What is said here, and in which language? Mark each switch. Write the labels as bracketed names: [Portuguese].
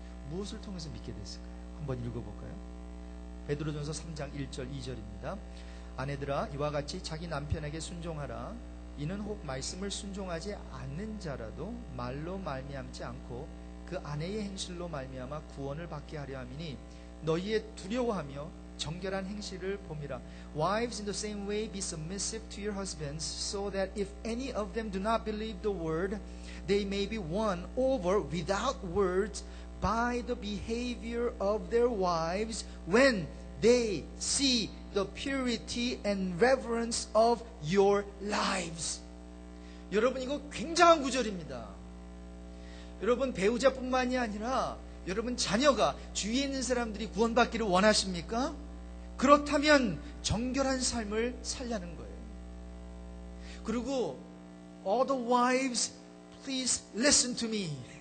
[Korean] 무엇을 통해서 믿게 됐을까요? 한번 읽어볼까요? 베드로전서 3장 1절 2절입니다. 아내들아, 이와 같이 자기 남편에게 순종하라. 이는 혹 말씀을 순종하지 않는 자라도 말로 말미암지 않고 그 아내의 행실로 말미암아 구원을 받게 하려 함이니 너희의 두려워하며 정결한 행실을 봄이라. [English] Wives, in the same way, be submissive to your husbands, so that if any of them do not believe the word, they may be won over without words by the behavior of their wives when they see the purity and reverence of your lives. [Korean] 여러분, 이거 굉장한 구절입니다. 여러분, 배우자뿐만이 아니라 여러분 자녀가, 주위에 있는 사람들이 구원받기를 원하십니까? 그렇다면 정결한 삶을 살라는 거예요. [English] 그리고 all the wives, please listen to me.